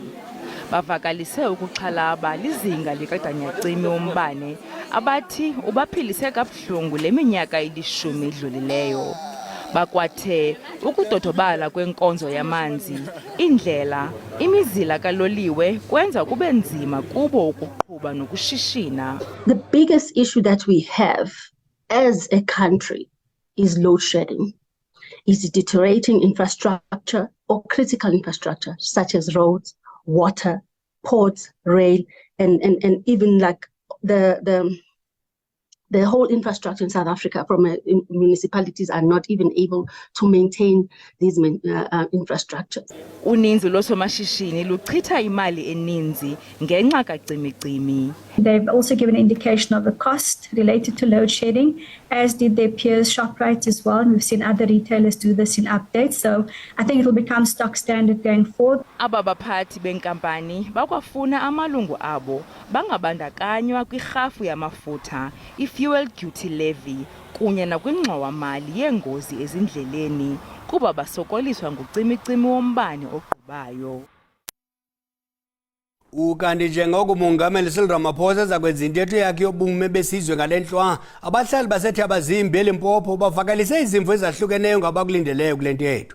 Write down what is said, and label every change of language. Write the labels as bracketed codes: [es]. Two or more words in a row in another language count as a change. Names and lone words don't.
[xh] Bavakalise ukuxhalaba lizinga likaganyacimi wombane abathi ubaphilise kabuhlungu le minyaka ilishumi idlulileyo. Bakwathe ukudodobala kwenkonzo yamanzi, indlela, imizila kaloliwe kwenza kube nzima kubo ukuqhuba nokushishina. [en] The biggest issue that we have as a country is load shedding. Is deteriorating infrastructure or critical infrastructure such as roads, water, ports, rail, and even like the whole infrastructure in South Africa from municipalities are not even able to maintain these infrastructures. [xh] Uninzi loosomashishini luchitha imali eninzi ngenxa kacimicimi. [en] They've also given an indication of the cost related to load shedding, as did their peers Shoprite as well. And we've seen other retailers do this in updates. So I think it will become stock standard going forward. [xh] Aba baphathi beenkampani bakwafuna amalungu abo bangabandakanywa kwirhafu yamafutha, [en] i-fuel duty levy, [xh] kunye nakwingxowa-mali yeengozi ezindleleni kuba basokoliswa ngucimicimi wombane ogqubayo. Ukanti njengoko umongameli Cyril Ramaphosa zakwenza intetho yakhe yobume besizwe ngalenhlwa, abahlali base-Thabazimbi eLimpopo bavakalise izimvo ezahlukeneyo ngabakulindeleyo kule ntetho.